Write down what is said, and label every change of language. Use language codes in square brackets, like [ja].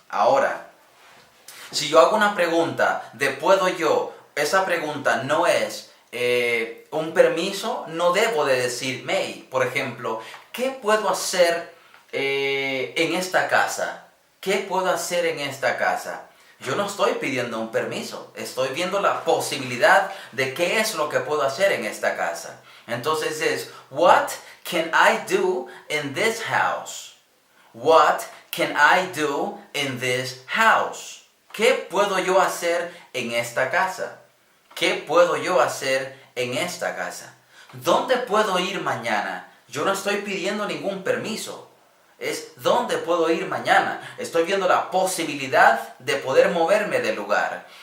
[es] Ahora, si yo hago una pregunta de puedo yo, esa pregunta no es un permiso, no debo de decir may. Por ejemplo, ¿qué puedo hacer en esta casa? ¿Qué puedo hacer en esta casa? Yo no estoy pidiendo un permiso, estoy viendo la posibilidad de qué es lo que puedo hacer en esta casa. Entonces es, [en] what can I do in this house? What can I do in this house? [es] ¿Qué puedo yo hacer en esta casa? ¿Qué puedo yo hacer en esta casa? ¿Dónde puedo ir mañana? Yo no estoy pidiendo ningún permiso. Es ¿dónde puedo ir mañana? Estoy viendo la posibilidad de poder moverme del lugar.